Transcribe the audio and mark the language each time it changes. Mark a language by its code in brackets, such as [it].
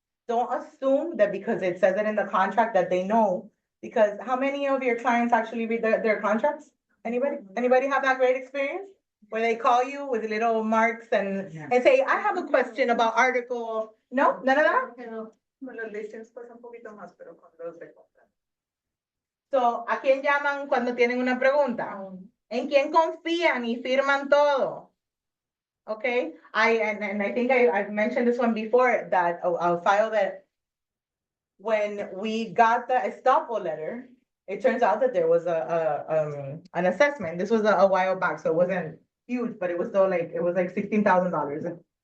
[en] Don't assume that because it says it in the contract that they know, because how many of your clients actually read their contracts? Anybody have that great experience? Where they call you with little marks and say, I have a question about article, no, none of that? [es] Con los listings pasa un poquito más, pero con los de compra. So, ¿a quién llaman cuando tienen una pregunta? ¿En quién confían y firman todo? [en] Okay, and I think I've mentioned this one before, that a file that when we got the estoppel letter, it turns out that there was an assessment. This was a while back, so it wasn't huge, but it was still it was like $16,000.